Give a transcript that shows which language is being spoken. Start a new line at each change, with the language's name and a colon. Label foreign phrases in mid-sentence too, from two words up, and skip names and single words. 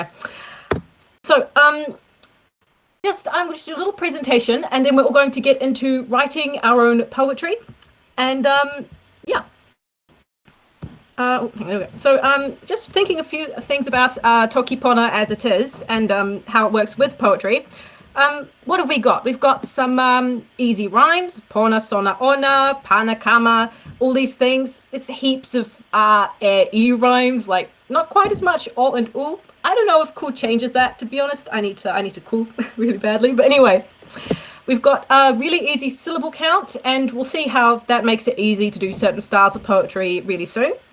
English: So, just I'm going to do a little presentation, and then we're all going to get into writing our own poetry. And yeah. So just thinking a few things about Toki Pona as it is, and how it works with poetry. What have we got? We've got some easy rhymes:
Toki Pona: pona, sona, ona, pana, kama,
English: all these things. There's heaps of e rhymes, like not quite as much o and u. I don't know if cool changes that, to be honest. I need to cool really badly. But anyway, we've got a really easy syllable count, and we'll see how that makes it easy to do certain styles of poetry really soon.